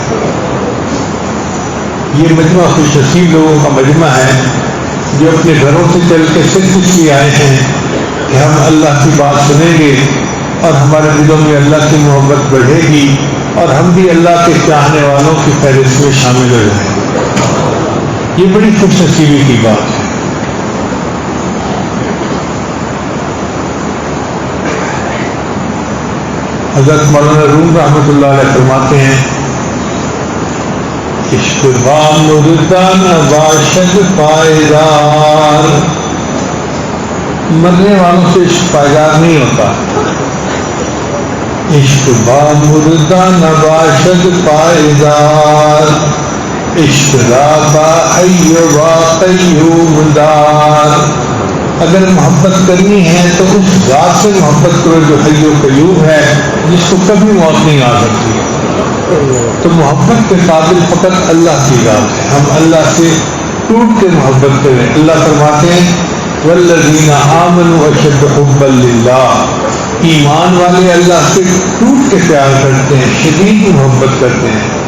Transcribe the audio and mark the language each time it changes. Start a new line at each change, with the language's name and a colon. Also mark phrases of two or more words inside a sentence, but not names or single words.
Urdu: یہ مجمع خوش نصیب لوگوں کا مجمع ہے جو اپنے گھروں سے چل کے صرف اس لیے آئے ہیں کہ ہم اللہ کی بات سنیں گے اور ہمارے دلوں میں اللہ کی محبت بڑھے گی اور ہم بھی اللہ کے چاہنے والوں کی فہرست میں شامل ہو جائیں گے. یہ بڑی خوش نصیبی کی بات ہے. حضرت مولانا روم
Arabic: رحمۃ اللہ علیہ
Urdu: فرماتے ہیں،
Persian: عشق با مردان باشد پائیدار.
Urdu: مرنے والوں سے عشق پائیدار نہیں ہوتا.
Persian: عشق با مردان باشد پائیدار، عشق را با ایوب قیوم دار.
Urdu: اگر محبت کرنی ہے تو اس ذات سے محبت کرو جو حی و قیوم ہے، جس کو کبھی موت نہیں آ سکتی. تو محبت کے قابل فقط اللہ کی ذات ہے. ہم اللہ سے ٹوٹ کے محبت کریں. اللہ فرماتے ہیں
Arabic: والذین آمنوا اشد حبا للہ،
Urdu: ایمان والے اللہ سے ٹوٹ کے پیار کرتے ہیں، شدید محبت کرتے ہیں.